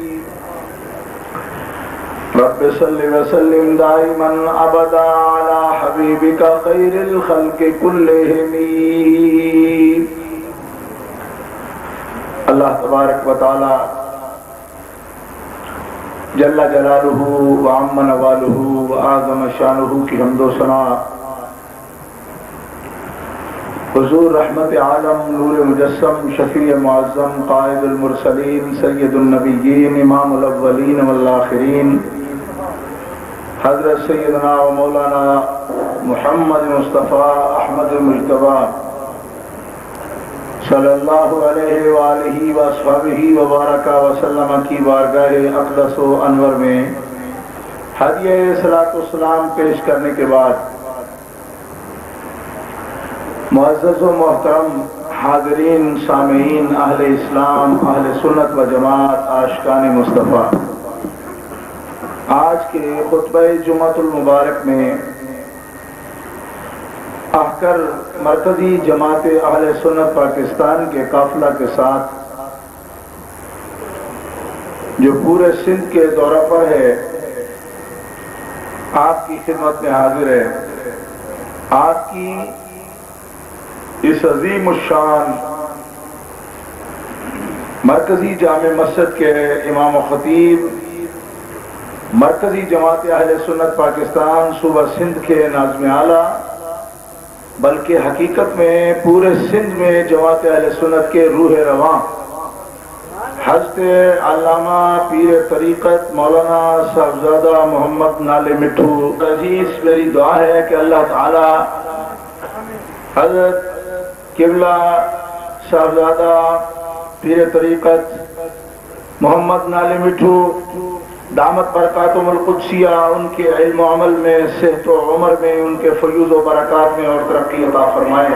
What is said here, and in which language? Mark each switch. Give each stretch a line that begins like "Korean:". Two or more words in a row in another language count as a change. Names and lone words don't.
Arabic: ربِّ صلِّ وسلّم دائما أبدا على حبيبك خير الخلق كلهم. الله تبارك وتعالى جل جلاله وعم نواله وأعظم شأنه
Urdu: کی حمد و ثنا حضور رحمت عالم نور مجسم شفیع معظم
Arabic: قائد المرسلين سيد النبيين إمام الأولين والآخرين
Urdu: حضرت سیدنا و مولانا محمد مصطفیٰ احمد مجتبیٰ
Arabic: صلى الله عليه وآله وأصحابه وبارك وسلم
Urdu: کی بارگاہ اقدس و انور میں ہدیہ صلوٰۃ و سلام پیش کرنے کے بعد معزز و محترم حاضرین سامعین اہل اسلام اہل سنت و جماعت عاشقان مصطفیٰ، آج کے خطبہ جمعۃ المبارک میں آ کر مرکزی جماعت اہل سنت پاکستان کے قافلہ کے ساتھ جو پورے سندھ کے دورہ پر ہے، آپ کی خدمت میں حاضر ہے. آپ کی اس عظیم شان مرکزی جامع مسجد کے امام و خطیب مرکزی جماعت اہل سنت پاکستان صوبہ سندھ کے ناظم اعلیٰ، بلکہ حقیقت میں پورے سندھ میں جماعت اہل سنت کے روح رواں حضرت علامہ پیر طریقت مولانا صاحبزادہ محمد نالے مٹھو عزیز، میری دعا ہے کہ اللہ تعالیٰ حضرت قبلہ صاحبزادہ پیر طریقت محمد نالے مٹھو
Arabic: دامت بركاته القدسية
Urdu: ان کے علم و عمل میں، صحت و عمر میں، ان کے فیوض و برکات میں اور ترقی عطا فرمائے.